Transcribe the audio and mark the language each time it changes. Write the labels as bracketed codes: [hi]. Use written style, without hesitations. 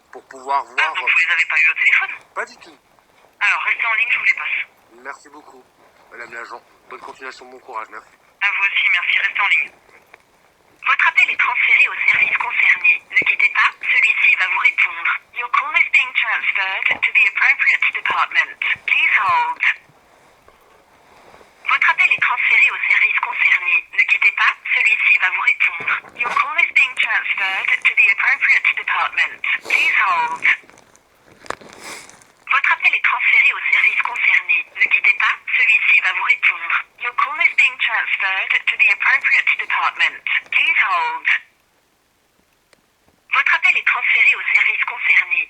[fr] Pour pouvoir voir. Ah, donc vous les avez pas eu au téléphone? Pas du tout. Alors, restez en ligne, je vous les passe. Merci beaucoup, madame l'agent. Bonne continuation, bon courage. Merci. À vous aussi, merci, restez en ligne. Votre appel est transféré au service concerné. Ne quittez pas, celui-ci va vous répondre. [en] Your call is being transferred to the appropriate department. Please hold. [fr] Votre appel est transféré au service concerné. Ne quittez pas, celui-ci va vous répondre. [en] Your call is being transferred to the appropriate department. Please hold. [fr] Votre appel est transféré au service concerné. Ne quittez pas, celui-ci va vous répondre. [en] Your call is being transferred to the appropriate department. Please hold. [fr] Votre appel est transféré au service concerné.